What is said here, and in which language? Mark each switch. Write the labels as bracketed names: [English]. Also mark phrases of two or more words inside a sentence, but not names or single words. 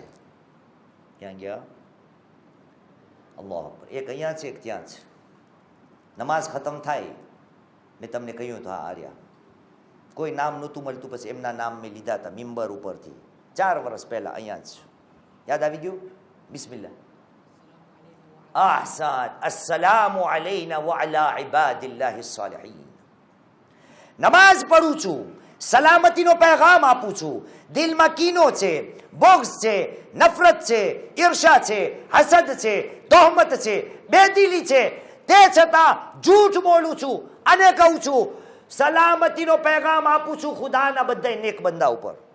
[Gujarati] ક્યાં ગયા? [Arabic] الله أكبر. [Gujarati] એક અહીંયા છે, એક ત્યાં છે. નમાઝ ખતમ થાય મેં તમને કહ્યું તો હા આર્યા, કોઈ નામ નહોતું મળતું, પછી એમના નામ મેં લીધા હતા મિંબર ઉપરથી 4 વર્ષ પહેલા. અહીંયા જ યાદ આવી ગયું. બિસ્મિલ્લાહ. [Arabic] أحسن، السلام علينا وعلى عباد الله صالحين. [Gujarati] નમાઝ પઢું છું, સલામતીનો પેગામ આપું છું. દિલમાં કીનો છે, બોક્સ છે, નફરત છે, ઈર્ષા છે, હસદ છે, તોહમત છે, બેદિલી છે, તે છતાં જૂઠ બોલું છું અને કહું છું સલામતીનો પેગામ આપું છું ખુદાના બધા નેક બંદા ઉપર.